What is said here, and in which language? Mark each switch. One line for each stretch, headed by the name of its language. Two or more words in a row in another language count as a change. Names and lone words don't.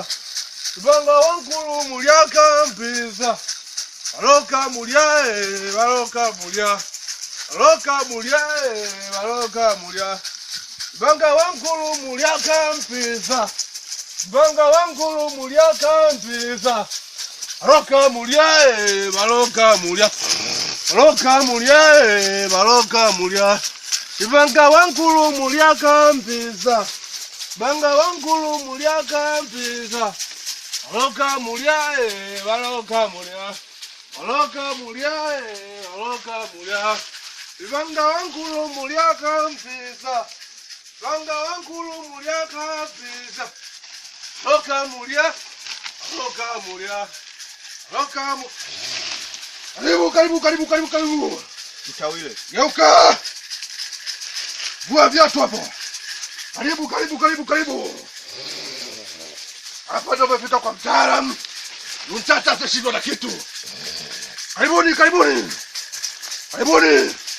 Luyia: Ibanga wangulu muliaka mpisa. Baloka mulia, baloka mulia. Baloka mulia, baloka mulia. Ibanga wangulu muliaka mpisa. Ibanga wangulu muliaka mpisa. Baloka mulia, baloka mulia. Baloka mulia, baloka mulia. Ibanga wangulu muliaka mpisa. Ibanga wangulu muliaka mpisa. Baloka mulia, baloka mulia. Baloka mulia, baloka mulia. Ibanga wangulu muliaka mpisa. Ibanga wangulu muliaka mpisa. Baloka mulia, baloka mulia. Baloka mulia.
Swahili: Karibu, karibu, karibu, karibu, karibu. Mtawile. Geuka. Vua viatu hapo. Karibu, karibu, karibu, karibu. Hapa ndo umefika kwa mtaalamu. Mtata atashindwa na kitu. Karibuni, karibuni. Karibuni.